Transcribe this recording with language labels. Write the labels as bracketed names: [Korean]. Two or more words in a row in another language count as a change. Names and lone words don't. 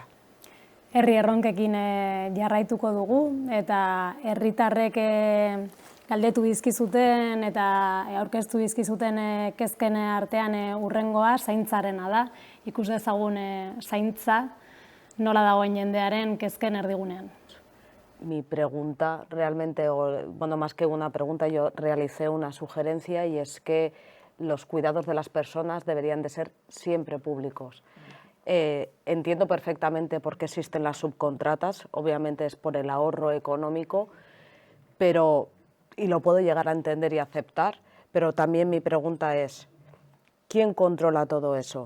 [Basque] Herri erronkekin jarraituko dugu, eta herritarrek galdetu dizkizuten eta aurkeztu dizkizuten kezken artean hurrengoa zaintzarena da. Ikus dezagun zaintza nola dagoen jendearen kezken erdigunean. [Spanish] Mi pregunta realmente, más que una pregunta, yo realicé una sugerencia y es que los cuidados de las personas deberían de ser siempre públicos. Entiendo perfectamente por qué existen las subcontratas, obviamente es por el ahorro económico, y lo puedo llegar a entender y aceptar, pero también mi pregunta es, ¿quién controla todo eso?